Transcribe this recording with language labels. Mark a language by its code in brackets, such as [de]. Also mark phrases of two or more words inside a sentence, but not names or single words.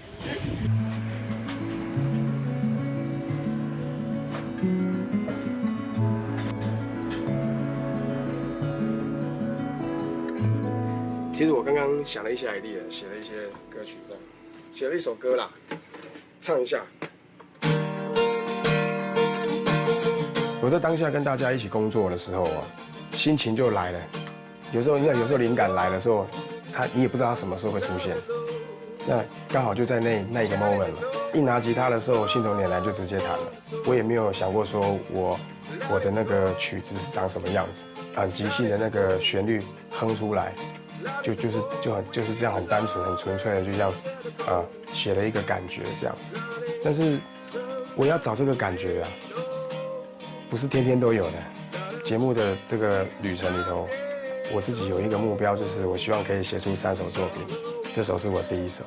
[zh] 其實我剛剛想了一些 idea， 寫了一些歌曲，這樣寫了一首歌啦，唱一下。我在當下跟大家一起工作的時候啊，心情就來了。有時候靈感來的時候，你也不知道它什麼時候會出現。那剛好就在那一個 moment 了。一拿吉他的時候，信手拈來就直接彈了。我也沒有想過說我的那個曲子是長什麼樣子，很即興的那個旋律哼出來，就是這樣很單純、很純粹的就這樣寫了一個感覺這樣。但是我要找這個感覺啊，不是天天都有的。節目的這個旅程裡頭，我自己有一個目標，就是我希望可以寫出3首作品，這首是我第1首。